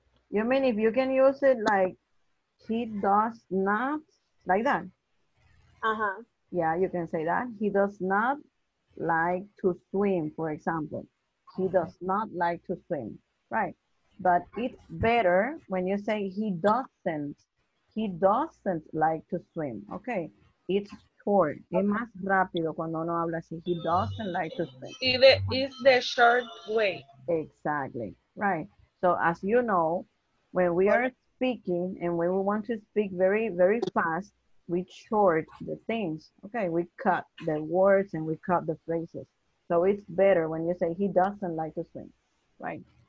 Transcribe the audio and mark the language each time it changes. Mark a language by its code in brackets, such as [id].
[en] You mean if you can use it like he does not, like that? Yeah, you can say that. He does not like to swim, for example. He does not like to swim, right? But it's better when you say he doesn't like to swim, okay? It's short, [es] es más rápido cuando uno habla así, [en] he doesn't like to swim. It is the short way. Exactly, right. So as you know, when we are speaking and when we want to speak very, very fast, we short the things. Okay, we cut the words and we cut the phrases. So it's better when you say he doesn't like to swim, right?